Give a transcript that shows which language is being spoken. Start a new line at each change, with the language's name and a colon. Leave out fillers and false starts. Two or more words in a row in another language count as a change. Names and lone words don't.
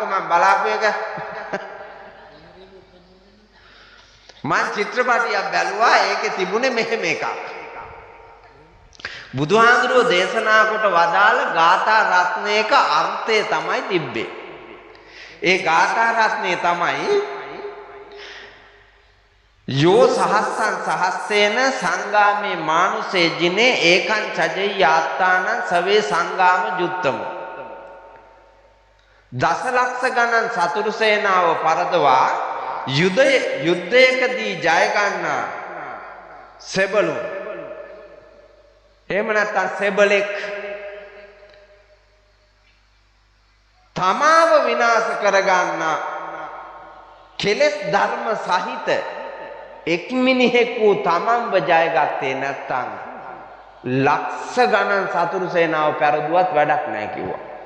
Sinhala: මම බලාපු එක මං චිත්‍රපටියක් බැලුවා. ඒකේ තිබුණේ මෙහෙම එකක්. බුදුහාඳුරුවෝ දේශනා කොට වදාළ ගාථා රත්නයක අර්ථය තමයි තිබ්බේ. ඒ ගාථා රත්නය තමයි
Pali: යෝ සහස්සං සහස්සේන සංගාමේ මානුසේ ජිනේ ඒකං චජෙය්‍ය ආත්තානං සවේ සංගාම ජුත්තම.
Sinhala: දසලක්ෂ ගණන් සතුරු සේනාව පරදවා යුද්ධයකදී ජය ගන්නා සෙබළුන්, එහෙම නැත්නම් සෙබලෙක් තමාව විනාශ කරගන්නා කෙලෙස් ධර්ම සහිත එක් මිනිහෙකු තමන්ව ජයගත්තේ නැත්නම් ලක්ෂ ගණන් සතුරු සේනාව පෙරදුවත් වැඩක් නැහැ කිව්වා.